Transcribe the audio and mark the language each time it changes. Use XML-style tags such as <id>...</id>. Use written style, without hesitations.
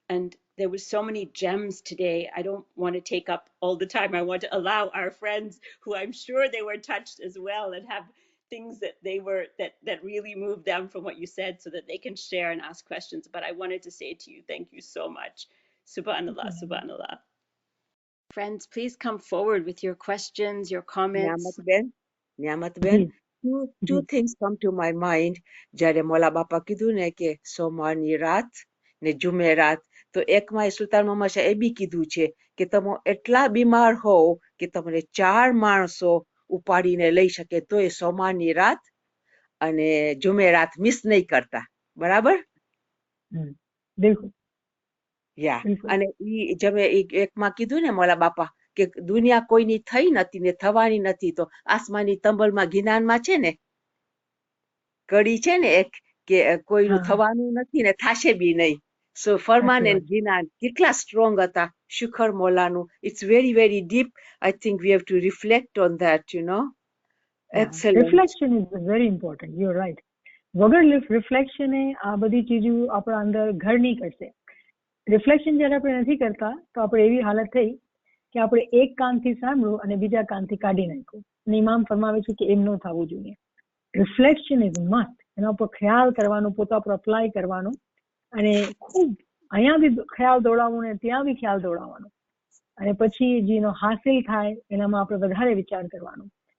<en>And there were so many gems today. I don't want to take up all the time. I want to allow our friends who I'm sure they were touched as well and have things that they were that really moved them from what you said so that they can share and ask questions. But I wanted to say to you, thank you so much. Subhanallah, subhanallah. Friends, please come forward with your questions, your comments. Niamat Ben, two things come to my mind.</en> <gu>જ્યારે મોલા બાપા કીધું ને કે સોમવારની રાત ને જુમેરાત, તો એકમાં સુલતાન મોહમ્મદ શાહ એ બી કીધું છે કે તમે એટલા બીમાર હોવ કે તમને 4 માણસો ઉપાડીને લઈ શકે તો એ સોમવારની રાત અને જુમેરાત મિસ નહીં કરતા. બરાબર? બિલકુલ. યા, અને ઈ જમે એકમાં કીધું ને મોલા બાપા કે દુનિયા કોઈની થઈ નથી ને થવાની નથી, તો આસમાની તંબલમાં ગિનાનમાં છે ને કડી છે ને એક કે કોઈનું થવાનું નથી ને થાશે બી નહીં. સો ફરમાન એન્ડ ગિનાન કેટલા સ્ટ્રોંગ હતા. Shukar મોલાનું.</gu> <en>It's very deep. I think we have to reflect on that, you know. Excellent. Reflection is very important. You're right.</en> <gu>વગર રિફ્લેક્શન આ બધી ચીજો આપણા અંદર ઘર નહીં કરશે. રિફ્લેક્શન જ્યારે આપણે નથી કરતા તો આપણે એવી હાલત થઈ કે આપણે એક કાનથી સાંભળ્યું અને બીજા કાનથી કાઢી નાખ્યું. અને ઇમામ ફરમાવે છે કે એમ ન થવું જોઈએ.</gu> <en>Reflection is must.</en> <gu>એના ઉપર ખ્યાલ કરવાનો, પોતા પર અપ્લાય કરવાનો, અને ખૂબ અહીંયા બી ખ્યાલ દોડાવવાનો ને ત્યાં બી ખ્યાલ દોડાવવાનો, અને પછી જેનો હાસિલ થાય એનામાં આપણે વધારે વિચાર કરવાનો.</gu>